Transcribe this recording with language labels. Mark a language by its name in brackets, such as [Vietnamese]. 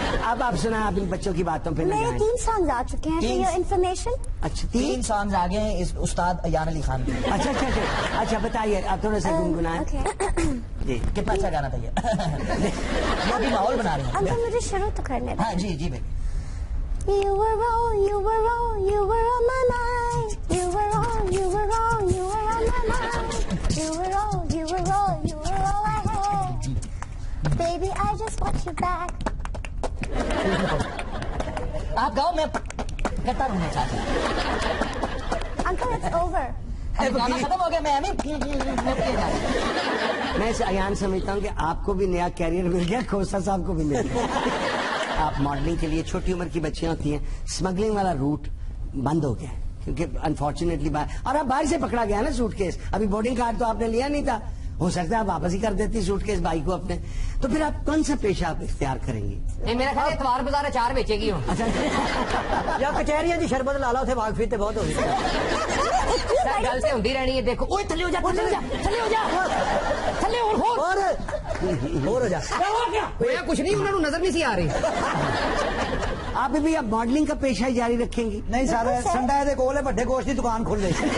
[Urdu] آپ سنائیں، آپ ان بچوں کی باتوں پہ نہ جائیں۔ 3 سانگز آ چکے ہیں، تین؟ انفارمیشن۔ اچھا 3 سانگز آگے ہیں اس استاد ایان علی خان کے۔ اچھا اچھا اچھا اچھا بتائیے، آپ تھوڑا سا گنگنائیں جی۔ کتنا اچھا گانا تھا یہ، یہ ابھی ماحول بنا رہے ہیں۔ انکل مجھے شروع تو کرنے دیں۔ ہاں جی جی بیٹی۔ [English] You were wrong, you were wrong, you were on my mind. You were wrong, you were wrong, you were on my mind. You were wrong, you were wrong, you were all I had. Baby, I just want you back. [Urdu] آپ گاؤں میں کرتا رہوں چاچا۔ [English] Uncle, it's over. [Urdu] گانا ختم ہو گیا، میں میں اسے ایان سمجھتا ہوں کہ آپ کو بھی نیا کیریئر مل گیا، کھوسا صاحب کو بھی مل گیا۔ آپ ماڈلنگ کے لیے چھوٹی عمر کی بچیاں ہوتی ہیں، اسمگلنگ والا روٹ بند ہو گیا ہے کیونکہ انفارچونیٹلی اور اب باہر سے پکڑا گیا نا سوٹ کیس، ابھی بورڈنگ کارڈ تو آپ نے لیا نہیں تھا، ہو سکتا ہے آپ واپس ہی کر دیتی سوٹ کیس بھائی کو اپنے، تو پھر آپ کون سا پیشہ آپ اختیار کریں گی؟ میرا خیال ہے اتوار بازار اچار بیچے گی ہوں۔ [Punjabi] یا کچہریاں دی شربت لا لو، اتنے واقفی تے بہت ہو گئی۔ سر گل سے ہوندی رہنی ہے، دیکھو اوے تھلے ہو جا، تھلے ہو جا، تھلے ہو جا، تھلے اور اور ہو جا۔ ہویا کچھ نہیں، انہوں نے نظر نہیں سی آ رہی۔ [Urdu] آپ بھی اب ماڈلنگ کا پیشہ ہی جاری رکھیں گی؟ [Punjabi] نہیں سر، سنڈا دے کول بڑے گوشت کی دکان کھل گئی۔